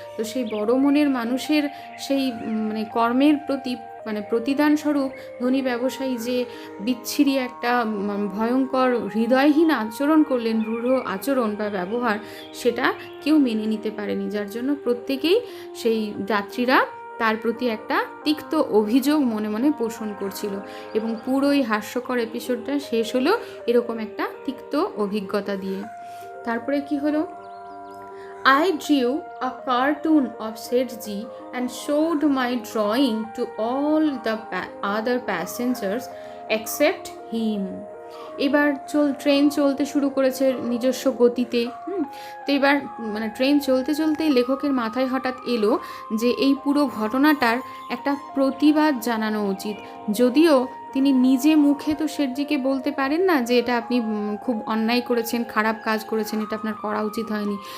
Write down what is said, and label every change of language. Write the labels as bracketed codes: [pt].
[bn] তো সেই বড় মনের মানুষের সেই মানে কর্মের প্রতি মানে প্রতিদান স্বরূপ ধনী ব্যবসায়ী যে বিচ্ছিরি একটা ভয়ঙ্কর হৃদয়হীন আচরণ করলেন, রূঢ় আচরণ বা ব্যবহার, সেটা কেউ মেনে নিতে পারেনি। যার জন্য প্রত্যেকেই সেই যাত্রীরা তার প্রতি একটা তিক্ত অভিযোগ মনে মনে পোষণ করছিল, এবং পুরো এই হাস্যকর এপিসোডটা শেষ হলো এরকম একটা তিক্ত অভিজ্ঞতা দিয়ে। তারপরে কি হলো? [en] I drew a cartoon of Sethji and showed my drawing to all the other passengers except him. [bn] এবার ট্রেন চলতে শুরু করেছে নিজস্ব গতিতে। তো এবার মানে ট্রেন চলতে চলতেই লেখকের মাথায় হঠাৎ এলো যে এই পুরো ঘটনাটার একটা প্রতিবাদ জানানো উচিত। যদিও তিনি নিজে মুখে তো শেঠজিকে বলতে পারেন না যে এটা আপনি খুব অন্যায় করেছেন, খারাপ কাজ করেছেন, এটা আপনার করা উচিত হয়নি।